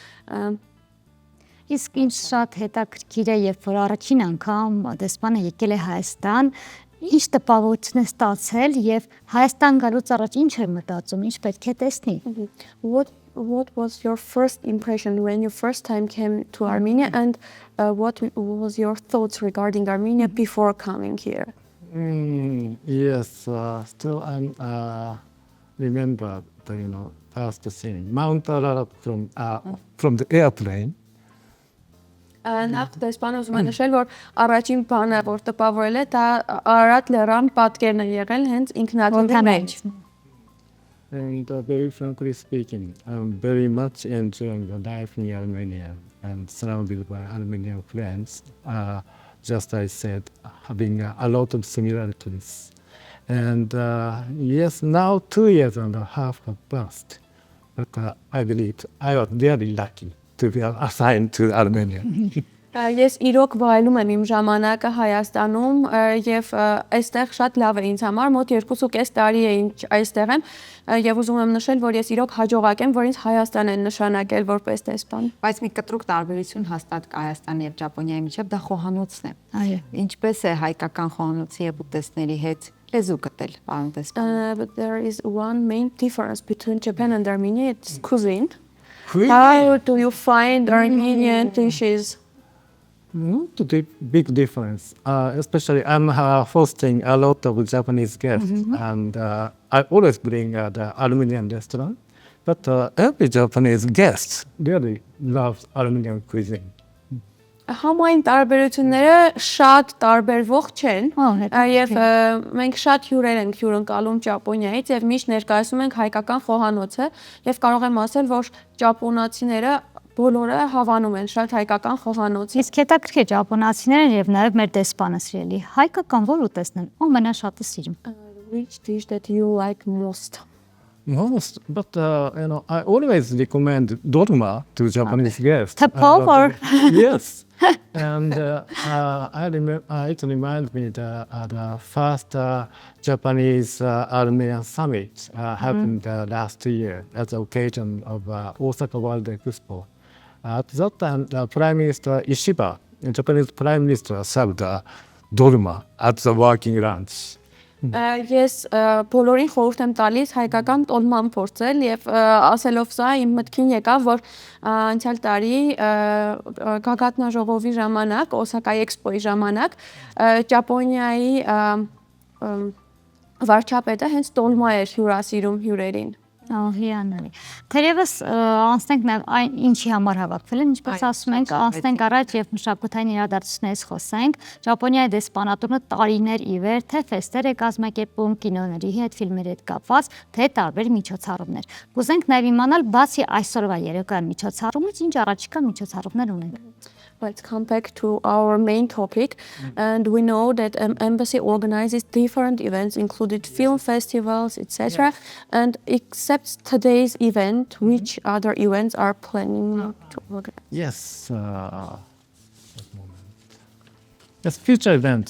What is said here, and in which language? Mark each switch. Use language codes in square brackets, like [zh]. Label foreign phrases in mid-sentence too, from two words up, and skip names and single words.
[hy] Իսկ ինչ շատ հետաքրքիր է, երբ որ առաջին անգամ դեսպանը եկել է Հայաստան, ինչ տպավորություն է ստացել եւ Հայաստան գալուց առաջ ինչ էր մտածում, ինչ պետք է տեսնի։ [en] What was your first impression when you first time came to Armenia and what was your thoughts regarding Armenia before coming here? Yes, still I remember the first scene, Mount Ararat from the airplane. [hy] Նախ դեսպանը ուզում է նշել, որ առաջին բանը, որ տպավորել է, դա Արարատ լեռան պատկերն է եղել հենց ինքնաթիռի մեջ։ [en] And very frankly speaking, I'm very much enjoying the life in Armenia and surrounded by Armenian friends. Just I said, having a lot of similarities. And yes, now 2 years and a half have passed. But I believe I was really lucky to be assigned to Armenia. [hy] Ես իրոք վայելում եմ իմ ժամանակը Հայաստանում եւ այստեղ շատ լավ է ինձ համար, մոտ 2.5 տարի է ինչ այստեղ եմ եւ ուզում եմ նշել, որ ես իրոք հաջողակ եմ, որ ինձ Հայաստան են նշանակել որպես դեսպան։ Բայց մի կտրուկ տարբերություն հաստատ կա Հայաստանի եւ Ճապոնիայի միջեւ, դա խոհանոցն է։ Այո։ Ինչպես է հայկական խոհանոցի եւ ուտեստների հետ լեզու գտել, պարոն դեսպան։ [en] But there is one main difference between Japan and Armenia, it's cuisine. How do you find Armenian dishes? Not a big difference, especially I'm hosting a lot of Japanese guests, and I always bring the Armenian restaurant. But every Japanese guest really loves Armenian cuisine. [hy] Համայն տարբերությունները շատ տարբերվող չեն եւ մենք շատ հյուրեր ենք հյուրընկալում Ճապոնիայից եւ միշտ ներկայացնում ենք հայկական խոհանոցը եւ կարող եմ ասել, որ ճապոնացիները բոլորը հավանում են շատ հայկական խոհանոցի։ Իսկ հետաքրքիր ճապոնացիներն եւ նաեւ մեր դեսպանը սիրելի հայկական որ ուտեստն են, ամենաշատը սիրում։ [en] Which dish that you like most? Most, but I always recommend dolma to Japanese guests. Tteokbokki or yes, and it reminds me the first Japanese Armenian summit happened last year at the occasion of Osaka World Expo. At that time, the Prime Minister Ishiba, the Japanese Prime Minister, served dolma at the working lunch. [hy] Ես բոլորին խորհուրդ եմ տալիս հայկական տոլման փորձել եւ ասելով սա իմ մտքին եկավ, որ անցյալ տարի գագաթնաժողովի ժամանակ, Օսակայի էքսպոյի ժամանակ Ճապոնիայի վարչապետը հենց տոլմա էր հյուրասիրում հյուրերին։ Հիանալի։ Թերևս անցնենք նաև այն ինչի համար հավաքվել են, ինչպես ասում ենք, անցնենք առաջ եւ մշակութային իրադարձություններից խոսենք։ Ճապոնիայի դեսպանատունը տարիներ ի վեր թե ֆեստեր է կազմակերպում կինոների հետ, ֆիլմերի հետ կապված, թե տարբեր միջոցառումներ։ Կուզենք նաև իմանալ, բացի այսօրվա երեկոյան միջոցառումից, ինչ առաջիկա միջոցառումներ ունենք։ [en] Let's come back to our main topic, and we know that embassy organizes different events, including film festivals, etc. And except today's event, which other events are planning to organize? Yes, yes, future event.